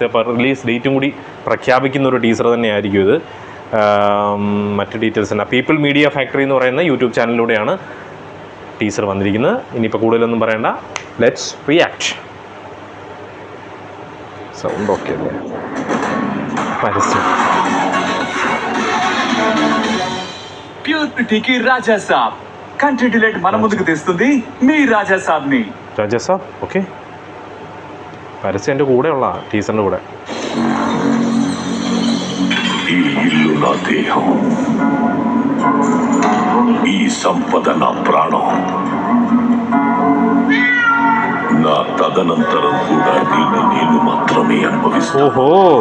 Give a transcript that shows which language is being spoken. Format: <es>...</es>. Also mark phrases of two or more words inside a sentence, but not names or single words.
<ml>അപ്പോൾ റിലീസ് ഡേറ്റും കൂടി പ്രഖ്യാപിക്കുന്ന ഒരു ടീസർ തന്നെയായിരിക്കും ഇത്. മറ്റ് ഡീറ്റെയിൽസ് തന്നെ പീപ്പിൾ മീഡിയ ഫാക്ടറി എന്ന് പറയുന്ന യൂട്യൂബ് ചാനലിലൂടെയാണ് ടീസർ വന്നിരിക്കുന്നത്. ഇനിയിപ്പോൾ കൂടുതലൊന്നും പറയണ്ട,</ml> <en>let's react.</en> <ml>സൗണ്ട് ഓക്കെ അല്ലേ? പരസ്യം.</ml> <te>ప్యూరిటీకి రాజా సాబ్ కంట్రీ డిలైట్ మన ముందుకు తెస్తుంది మీ రాజా సాబ్ ని.</te> <ml>രാജാ സാബ് ഓക്കെ. പരസ്യം എൻ്റെ കൂടെ ഉള്ള ടീച്ചറിൻ്റെ കൂടെ.</ml> <te>ఈ ఇల్లు నా దేహం, ఈ సంపద నా ప్రాణం. నా తదనంతరం కూడా దీన్ని నేను మాత్రమే అనుభవిస్తాను. ఓహో,</te>